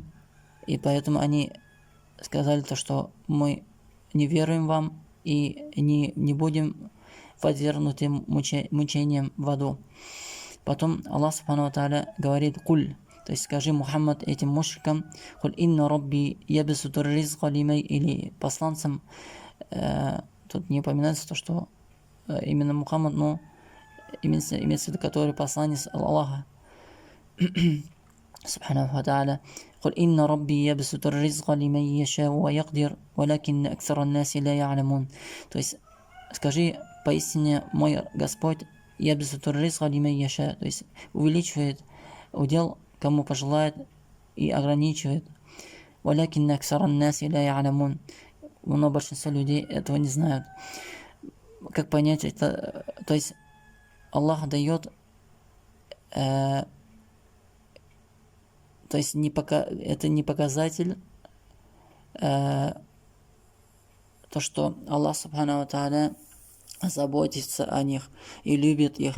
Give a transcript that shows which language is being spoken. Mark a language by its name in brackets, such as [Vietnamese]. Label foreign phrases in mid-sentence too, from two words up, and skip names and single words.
[Russian] И поэтому они сказали то, что мы не веруем вам и не будем подвергнуты мучениям в аду. Потом Аллах [Arabic] سبحانه وتعالى [Russian] говорит куль, то есть скажи, Мухаммад, этим мушрикам, [Arabic] قل إن ربي يبسط الرزق لمن, [Russian] или посланцам, тут не упоминается то, что именно Мухаммад, но имеется в виду, который посланец Аллаха [Arabic] سبحانه وتعالى، قل إن ربي يبسط الرزق لمن يشاء ويقدر، ولكن أكثر الناس لا يعلمون, [Russian] то есть скажи, поистине мой Господь [Arabic] يبسط الرزق لمن يشاء, [Russian] то есть увеличивает удел кому пожелает и ограничивает. [Arabic] ولكن أكثر الناس لا يعلمون, [Russian] но большинство людей этого не знают. Как понять это? То есть Аллах дает, то есть это не показатель, то, что Аллах [Arabic] سبحانه وتعالى [Russian] заботится о них и любит их.